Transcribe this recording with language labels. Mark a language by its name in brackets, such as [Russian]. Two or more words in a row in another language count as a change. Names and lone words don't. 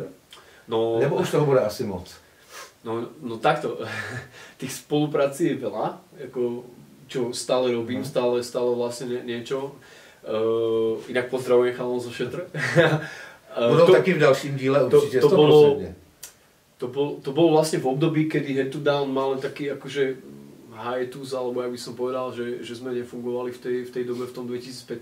[Czech] No, nebo už toho bude asi moc? [Slovak] No takto, tých spoluprací je veľa, ako, čo stále robím, stále vlastne niečo. Inak pozdravujem chalom zo Shater. [Czech] Budou taky v dalším díle určite 100%. [Slovak] To bolo vlastne v období, kedy Head to Down mal taký akože hiatus, alebo ja by som povedal, že sme nefungovali v tej dobe, v tom 2015.